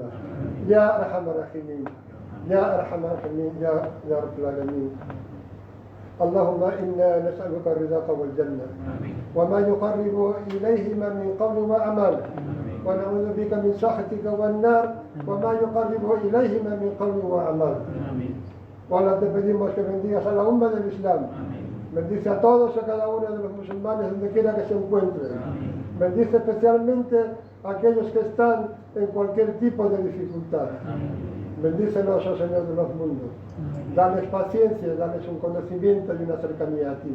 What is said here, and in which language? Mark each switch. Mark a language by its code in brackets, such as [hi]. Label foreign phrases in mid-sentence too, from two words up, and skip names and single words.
[ar] يا أرحم الراحمين يا أرحم الراحمين يا رب العالمين. اللهم إنا نسألك رضاك والجنة وما يقرب إليهما من قول وأعمال ونعوذ بك من سخطك والنار وما يقرب إليهما من قول وأعمال. [es] Ahora te pedimos que bendigas a la umma del Islam. Bendice a todos y a cada uno de los musulmanes donde quiera que se encuentren. Bendice especialmente a aquellos que están en cualquier tipo de dificultad. Bendícelos, oh Señor de los mundos. Dales paciencia, dales un conocimiento y una cercanía a ti.